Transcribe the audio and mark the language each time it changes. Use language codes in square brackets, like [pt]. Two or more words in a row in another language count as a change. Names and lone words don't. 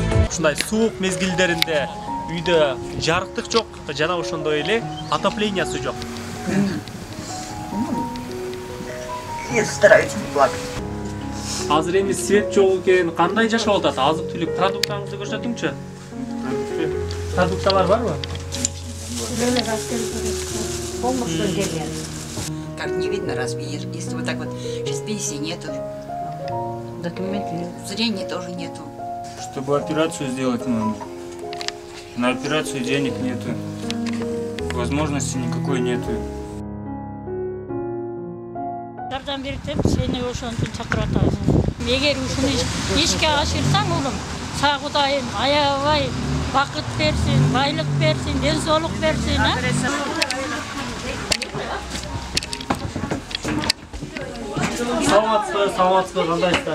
[ky] ушундай суук мезгилдеринде үйдө жарыктык жок жана ошондой эле отоплениясы жок. [ru] Я стараюсь не плакать. [ky] Азыр эми свет жок экен, кандай жашап атат? Азык-түлүк продуктаңызды көрсөтүңчү. Продукталар барбы? [ru] Как не видно, разве если вот так вот сейчас пенсии нету, зрения тоже нету. Чтобы операцию сделать надо. На операцию денег нету, возможности никакой нету. [ky] Жардам берип сени ошонтип чакырып атабыз. Эгер ушуну ишке ашырсаң, улум, сага Кудайым аябай бакыт берсин, байлык берсин, ден соолук берсин, Саламатсызбы, кандайсыздар?